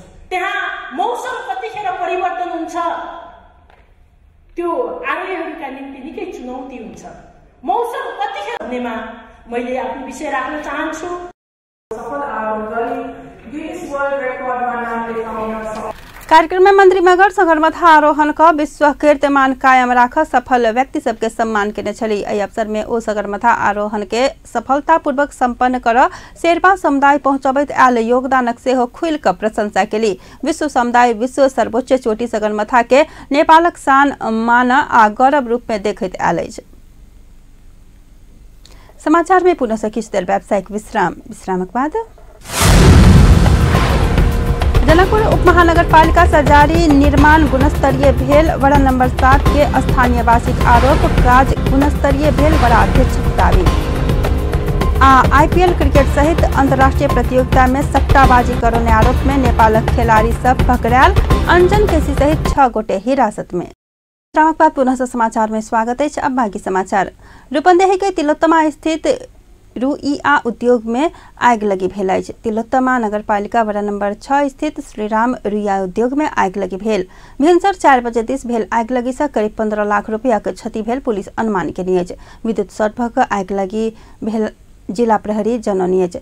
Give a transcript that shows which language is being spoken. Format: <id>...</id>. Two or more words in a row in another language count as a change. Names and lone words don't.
<ne>त्यहाँ मौसम कतिखेर परिवर्तन हुन्छ त्यो आरोहीहरूका निम्ति निकै चुनौती हुन्छ। मौसम कतिखेर भन्नेमा मैले आफ्नो विषय राख्न चाहन्छु।</ne> <mai>कार्यक्रम में मंत्री मगर सगरमाथा आरोहण का विश्व कीर्तिमान कायम राख सफल व्यक्ति सबके सम्मान केने छली। एहि अवसर में ओ सगरमाथा आरोहण के सफलतापूर्वक संपन्न कर शेर्पा समुदाय पहुंचबैत आयल योगदानक सेहो खुल कर प्रशंसा केली। विश्व समुदाय विश्व सर्वोच्च चोटी सगरमाथा के नेपालक शान मान आ गौरव रूप में देखैत आयल अछि। समाचार में पुनः से किछु देर व्यावसायिक विश्रामक बाद जनकपुर उपमहानगरपालिका से जारी निर्माण गुणस्तरीय भेल। वड़ा नंबर 7 के स्थानीय वासिक आरोप काज गुणस्तरीय भेल वड़ा अध्यक्ष दावी। आईपीएल क्रिकेट सहित अंतर्राष्ट्रीय प्रतियोगिता में सट्टाबाजी करने आरोप में नेपाल खिलाड़ी सब पकड़ायल। अंजन केसी सहित 6 गोटे हिरासत में। बाद पुनः से समाचार में स्वागत है। अब बाकी समाचार। रूपन्देही के तिलोत्तमा स्थित रुइया उद्योग में आग लगी भेल अछि। तिलोत्तमा नगरपालिका वड़ा नंबर 6 स्थित श्रीराम रुइया उद्योग में आग लगी भेल। भिनसर 4 बजे दिस भेल आग लगी से करीब 15 लाख रुपया के क्षति भेल पुलिस अनुमान केने अछि। विद्युत शॉर्ट भऽ कऽ आग लगी भेल जिला प्रहरी जनौनी अछि।</mai>